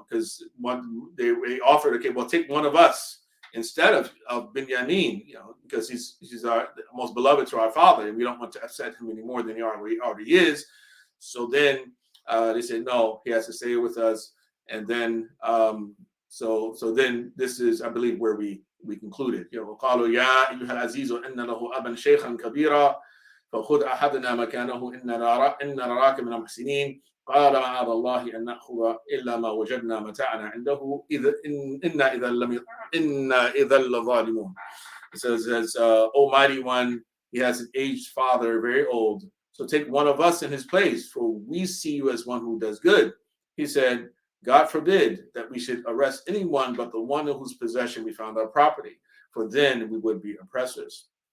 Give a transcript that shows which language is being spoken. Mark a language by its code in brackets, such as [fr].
[en] Because they offered, okay, well, take one of us instead of Benjamin, because he's our most beloved to our father, and we don't want to upset him any more than he already is. So then they said, no, he has to stay with us. And then so then this is, I believe, where we concluded. [ar] وقالوا يا أيها العزيز إن له أبا شيخا كبيرا فخذ أحدنا مكانه إن نراك من المحسنين قال معاذ الله أن نأخذ إلا ما وجدنا متاعنا عنده إنا إذا لظالمون. [en] It says, Almighty One, he has an aged father, very old. So take one of us in his place, for we see you as one who does good. He said, God forbid that we should arrest anyone but the one in whose possession we found our property, for then we would be oppressors.